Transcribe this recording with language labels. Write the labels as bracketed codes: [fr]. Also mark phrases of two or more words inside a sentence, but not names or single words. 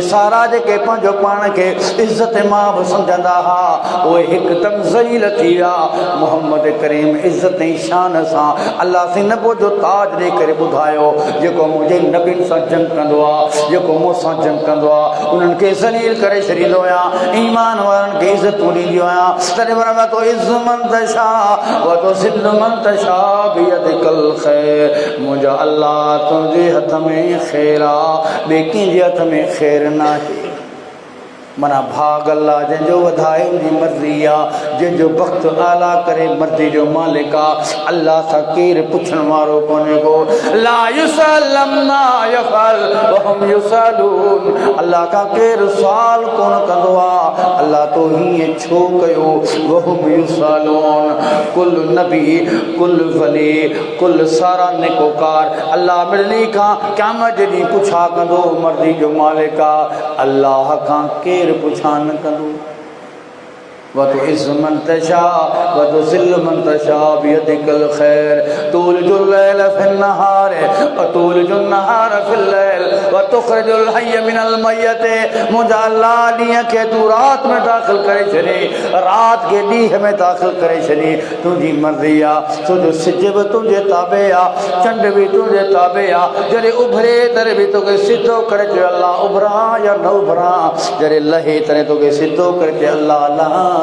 [sd] सारा जेके पंहिंजो पाण खे इज़्ज़त मां बि सम्झंदा हुआ उहे हिकदमि ज़लील थी विया मुहम्मद करीम इज़्ज़त ऐं शान सां अल्लाह से नबो जो ताज ॾेई करे ॿुधायो जेको मुंहिंजे नबियुनि सां जंग कंदो आहे जेको मूंसां जंग कंदो आहे उन्हनि खे ज़लील करे छॾींदो आहियां ईमान वारनि खे इज़तूं ॾींदियूं आहियां तॾहिं वरी तो [ar] عز من تشاء وتذل من تشاء بيدك الخير [sd] मुंहिंजा अल्लाह तुंहिंजे हथ में ख़ैर आहे ॿिए कंहिंजे हथ में ख़ैर नाहे मना भाग अल्लाह जंहिंजो वधाए उनजी मर्ज़ी आहे जंहिंजो वक़्त आला करे मर्ज़ी जो मालिक आहे अल्लाह सां केरु पुछण वारो कोन्हे को [ar] لا يسأل عما يفعل وهم يسألون [sd] अल्लाह खां केरु सुवाल कोन कंदो आहे अल्लाह तो हीअं छो कयो [ar] وهم يسألون [sd] कुल नबी कुल वली कुल सारा नेकोकार अल्लाह मिलनी खां क़यामत जे ॾींहुं पुछा कंदो मर्ज़ी जो मालिक आहे अल्लाह खां केरु पुछा न कंदो [ar] وتعز من تشاء وتذل من تشاء بيدك الخير تولج الليل في النهار وتولج النهار في الليل وتخرج الحي من الميت [sd] मुंहिंजा अल्लाह ॾींहं खे तूं राति में दाख़िल करे छॾे राति खे ॾींहं में दाख़िल करे छॾी तुंहिंजी मर्ज़ी आहे तुंहिंजो सिज बि तुंहिंजे ताबे आहे चंड बि तुंहिंजे ताबे आहे जॾहिं उभरे तॾहिं बि तोखे सिधो करे चयो अल्लाह उभरां या न उभरां जॾहिं लहे तॾहिं तोखे सिधो करे चयो अल्लाह लहा